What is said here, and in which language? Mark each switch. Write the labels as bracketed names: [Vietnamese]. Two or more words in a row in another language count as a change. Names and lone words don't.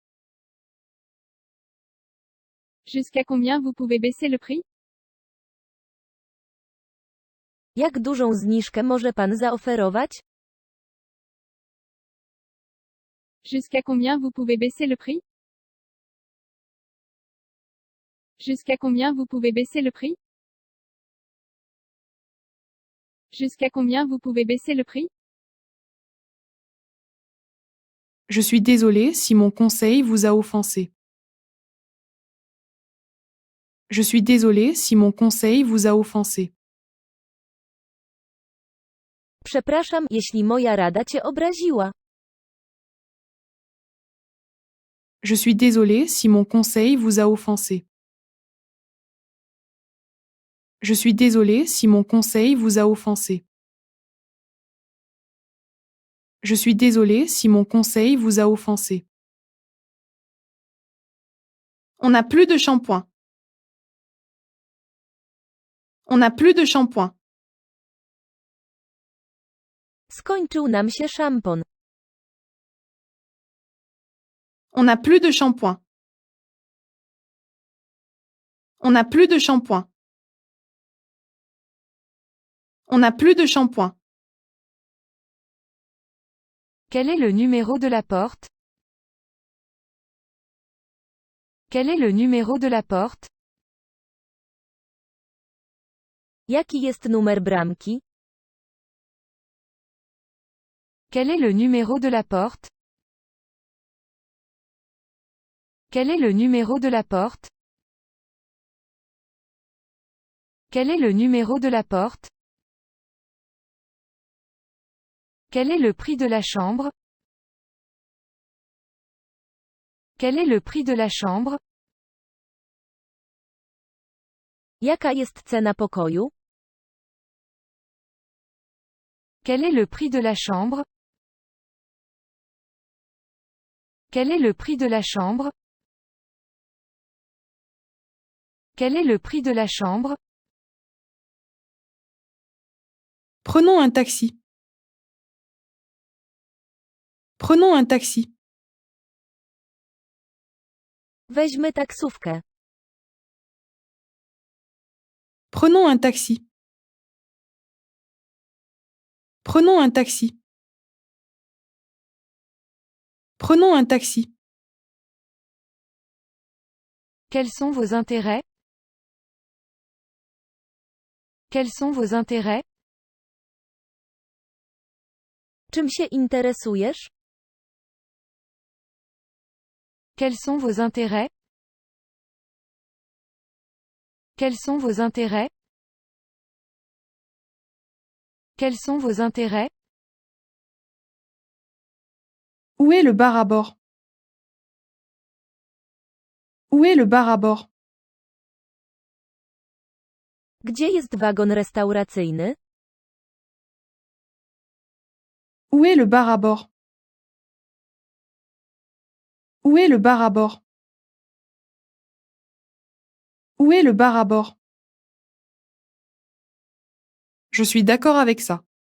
[French] Jusqu'à combien vous pouvez baisser le prix? [Polish] Jak dużą zniżkę może pan zaoferować? [French] Jusqu'à combien vous pouvez baisser le prix? Jusqu'à combien vous pouvez baisser le prix? Jusqu'à combien vous pouvez baisser le prix? Je suis désolé si mon conseil vous a offensé. Je suis désolé si mon conseil vous a offensé. [Polish] Przepraszam, jeśli moja rada cię obraziła. [French] Je suis désolé si mon conseil vous a offensé. Je suis désolé si mon conseil vous a offensé. Je suis désolé si mon conseil vous a offensé. On n'a plus de shampoing. On n'a plus de shampoing. [Polish] Skończył nam się szampon. [French] On n'a plus de shampoing. On n'a plus de shampoing. On n'a plus de shampoing. Quel est le numéro de la porte? Quel est le numéro de la porte? [Polish] Jaki jest numer bramki? [French] Quel est le numéro de la porte? Quel est le numéro de la porte? Quel est le numéro de la porte? Quel est le prix de la chambre? Quel est le prix de la chambre? [Polish] Jaka jest cena pokoju? [French] Quel est le prix de la chambre? Quel est le prix de la chambre? Quel est le prix de la chambre? Prenons un taxi. Prenons un taxi. [Polish] Weźmy taksówkę. [French] Prenons un taxi. Prenons un taxi. Prenons un taxi. Quels sont vos intérêts? Quels sont vos intérêts? [Polish] Czym się interesujesz? [French] Quels sont vos intérêts? Quels sont vos intérêts? Quels sont vos intérêts? Où est le bar à bord? Où est le bar à bord? [Polish] Gdzie jest wagon restauracyjny? [French] Où est le bar à bord? Où est le bar à bord? Où est le bar à bord? Je suis d'accord avec ça.